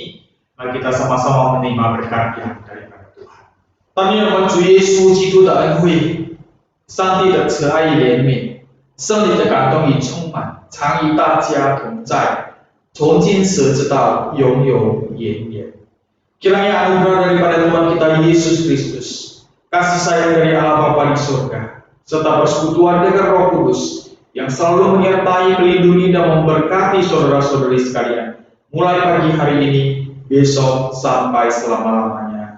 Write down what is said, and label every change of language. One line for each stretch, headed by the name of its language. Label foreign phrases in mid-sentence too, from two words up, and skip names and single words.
Indonesian: Mari kita sama-sama menerima berkat yang daripada Tuhan。
Chinese: 但愿我们主耶稣基督的恩惠、上帝的慈爱与怜悯、圣灵的感动与充满，常与大家同在，从今时直到永永远远。
Indonesian: Kiranya anugerah daripada Tuhan kita Yesus Kristus, kasih sayang dari Allah Bapa di surga, serta persekutuan dengan Roh Kudus yang selalu menyertai, melindungi, dan memberkati saudara-saudari sekalian, mulai pagi hari ini besok sampai selama-lamanya.